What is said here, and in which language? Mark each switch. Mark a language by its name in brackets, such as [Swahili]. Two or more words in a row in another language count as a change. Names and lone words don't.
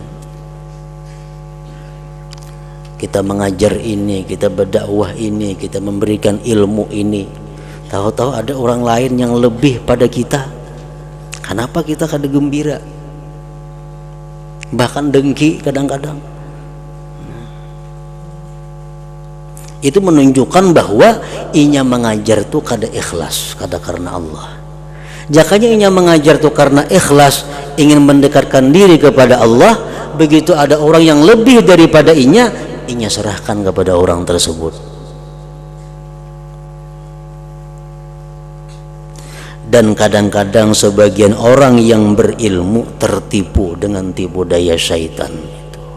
[Indonesian] Kita mengajar ini, kita berdakwah ini, kita memberikan ilmu ini, tahu-tahu ada orang lain yang lebih pada kita. [Banjar] Kenapa kita kada gembira? Bahkan dengki kadang-kadang. Itu menunjukkan bahwa inya mengajar itu kada ikhlas, kada karena Allah. Jakanya inya mengajar itu karena ikhlas, ingin mendekatkan diri kepada Allah. Begitu ada orang yang lebih daripada inya serahkan kepada orang tersebut. [Indonesian] Dan kadang-kadang sebagian orang yang berilmu tertipu dengan tipu daya syaitan itu.